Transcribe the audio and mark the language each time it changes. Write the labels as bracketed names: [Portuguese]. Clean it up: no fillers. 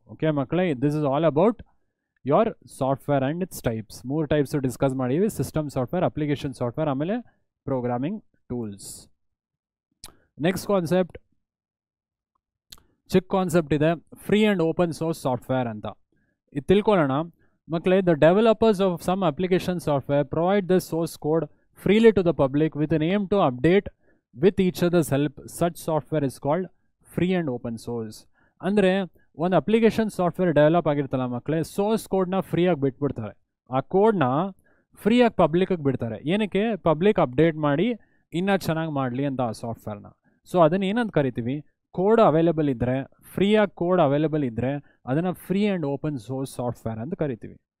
[English] Okay ಮಕ್ಕಳೇ, this is all about your software and its types. [Kannada] 3 types discuss ಮಾಡಿವಿ: system software, application software, ಆಮೇಲೆ programming tools. Next concept, ಚಿಕ್ಕ concept ಇದೆ, free and open source software ಅಂತ. ಇದು ತಿಳ್ಕೊಳ್ಳೋಣ ಮಕ್ಕಳೇ. [English] The developers of some application software provide the source code freely to the public with an aim to update with each other's help. Such software is called free and open source. [Kannada] ಅಂದರೆ ಒಂದು application software develop ಆಗಿರ್ತಲ್ಲ ಮಕ್ಕಳೇ, source ಕೋಡ್ನ ಫ್ರೀಯಾಗಿ ಬಿಟ್ಬಿಡ್ತಾರೆ. ಆ ಕೋಡ್ನ ಫ್ರೀಯಾಗಿ ಪಬ್ಲಿಕ್ಗೆ ಬಿಡ್ತಾರೆ. ಏನಕ್ಕೆ? ಪಬ್ಲಿಕ್ ಅಪ್ಡೇಟ್ ಮಾಡಿ ಇನ್ನೂ ಚೆನ್ನಾಗಿ ಮಾಡಲಿ ಅಂತ ಆ ಸಾಫ್ಟ್ವೇರ್ನ. ಸೊ ಅದನ್ನು ಏನಂತ ಕರಿತೀವಿ? ಕೋಡ್ ಅವೈಲೇಬಲ್ ಇದ್ದರೆ, ಫ್ರೀಯಾಗಿ ಕೋಡ್ ಅವೈಲೇಬಲ್ ಇದ್ದರೆ ಅದನ್ನು free and open source software ಅಂತ ಕರಿತೀವಿ.